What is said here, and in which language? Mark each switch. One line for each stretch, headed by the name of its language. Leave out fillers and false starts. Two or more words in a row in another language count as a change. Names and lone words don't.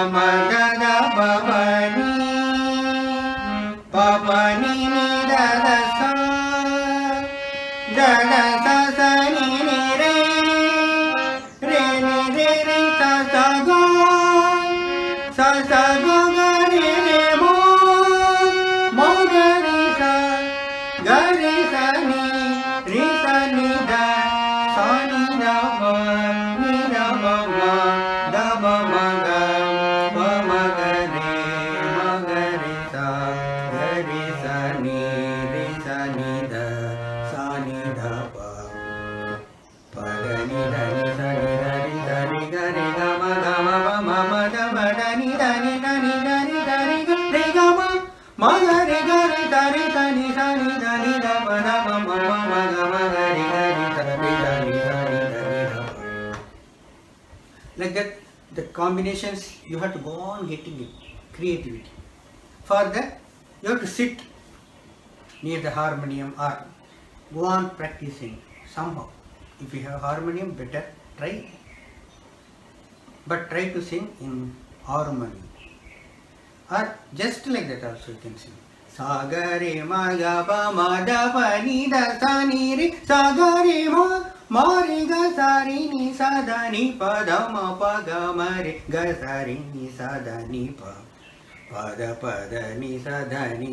English: da da ba ba ni pa pa ni ni da da sa da da sa sa ni ni re re ni re re sa sa ga ga re re mo ga re sa ni re sa ni da sa ni da ba ni da ba ma da ba ma ga ba ma ga re sa ni da sa ni da ba pa da ni sa ni da ri da ri ga re ga ma ba ma da ba da ni da ri da ri ga re ga ma ga re da ri sa ni da ba da ba ma ga re ga ri da ri da ri da ba. Like that, the combinations you have to go on getting it, creativity. For that, you have to sit near the harmonium or go on practicing somehow. If you have harmonium, better try. But try to sing in harmony. Or just like that also you can sing. Sa ga re ma ga ba ma da pa ni da sa ni re sa ga re ma re ga sa re ni sa da ni pa da ma pa ga ma re ga sa re ni sa da ni pa pa da ni sa da ni